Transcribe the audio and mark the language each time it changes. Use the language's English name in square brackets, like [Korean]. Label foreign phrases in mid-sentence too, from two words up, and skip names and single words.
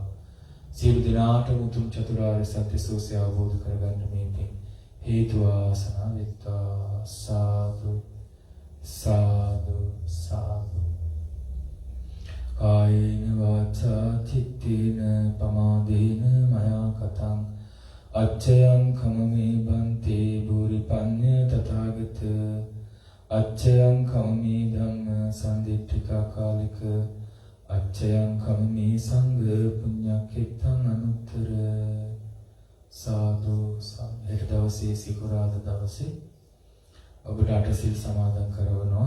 [Sinhala] සියලු දිනාට උතුම් චතුරාර්ය සත්‍ය සෝසය අවබෝධ කරගන්න මේ පින් හේතු වාසනා වෙත්වා. සාදු සාදු සාදු. [Pali] කායේන වාචා චිත්තේන පමාදේන මයා කතං අච්චයං කමමේ බන්තේ බුරි පඤ්ඤ තථාගත අච්චයං කමමේ ධම්ම සම්දිට්ඨිකා කාලික අච්චයං කමමේ සංඝ පුඤ්ඤක්ඛෙත්තං අනුත්තර. [Sinhala] සාදු සම්හෙට දවසේ සිකුරාද දවසේ ඔබට අටසිල් සමාදන් කරවනවා.